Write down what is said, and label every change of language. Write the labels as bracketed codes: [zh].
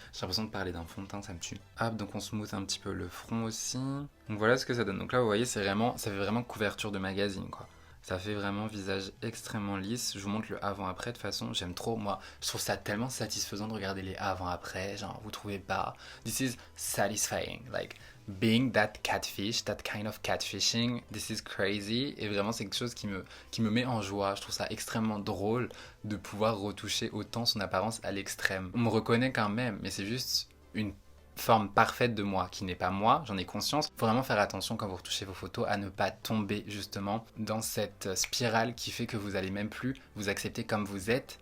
[fr] J'ai l'impression de parler d'un fond de teint, ça me tue. Hop, donc on smooth un petit peu le front aussi. Donc voilà ce que ça donne. Donc là vous voyez ça fait vraiment couverture de magazine quoi. Ça fait vraiment visage extrêmement lisse. Je vous montre le avant-après. De toute façon, j'aime trop. Moi, je trouve ça tellement satisfaisant de regarder les avant-après. Genre, vous trouvez pas? [en] This is satisfying. Like, being that catfish, that kind of catfishing, this is crazy. [fr] Et vraiment, c'est quelque chose qui me met en joie. Je trouve ça extrêmement drôle de pouvoir retoucher autant son apparence à l'extrême. On me reconnaît quand même, mais c'est juste une forme parfaite de moi qui n'est pas moi, j'en ai conscience. Faut vraiment faire attention quand vous retouchez vos photos à ne pas tomber justement dans cette spirale qui fait que vous allez même plus vous accepter comme vous êtes.